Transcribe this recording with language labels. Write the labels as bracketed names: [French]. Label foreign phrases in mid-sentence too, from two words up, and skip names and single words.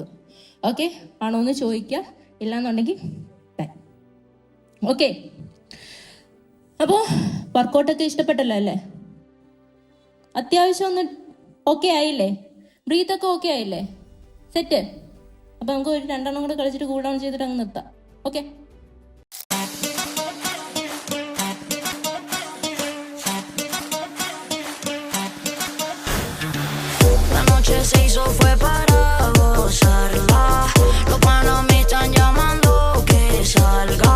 [Malayalam] ഓക്കെ, ആണോ എന്ന് ചോദിക്കുക, ഇല്ലാന്നുണ്ടെങ്കിൽ ഓക്കെ. അപ്പോൾ വർക്കൗട്ടൊക്കെ ഇഷ്ടപ്പെട്ടല്ലോ അല്ലേ? അത്യാവശ്യം ഒന്ന് ഓക്കെ ആയില്ലേ? ബ്രീത്തൊക്കെ ഓക്കെ ആയില്ലേ? സെറ്റ്. അപ്പോൾ നമുക്ക് ഒരു 2 എണ്ണം കൂടെ കളിച്ചിട്ട് [English] cool down [Malayalam] ചെയ്തിട്ട് അങ്ങ് നിർത്താം. ഓക്കെ. [Spanish] La noche se hizo fue para gozarla. Los panas me están llamando que salga.